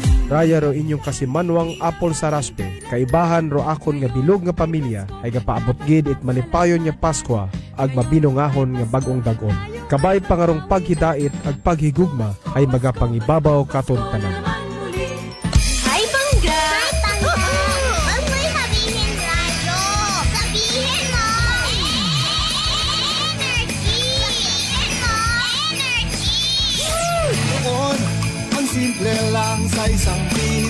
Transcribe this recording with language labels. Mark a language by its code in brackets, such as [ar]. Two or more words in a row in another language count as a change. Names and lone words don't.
[akl] Raya ro inyong kasimanwang Apple Saraspe, kaibahan ro akon nga bilog nga pamilya ay gapaabot gid it malipayon nga Paskwa ag mabinungahon nga bagong dagon. Kabay pangarong paghidait ag paghigugma ay magapangibabaw katon tanan. [tl] Hi, Bangga! Hi, Bangga! Huwag mo'y sabihin radyo! Sabihin mo! Energy! Sabihin mo! Energy! Noon, ang simple lang sa isang beat.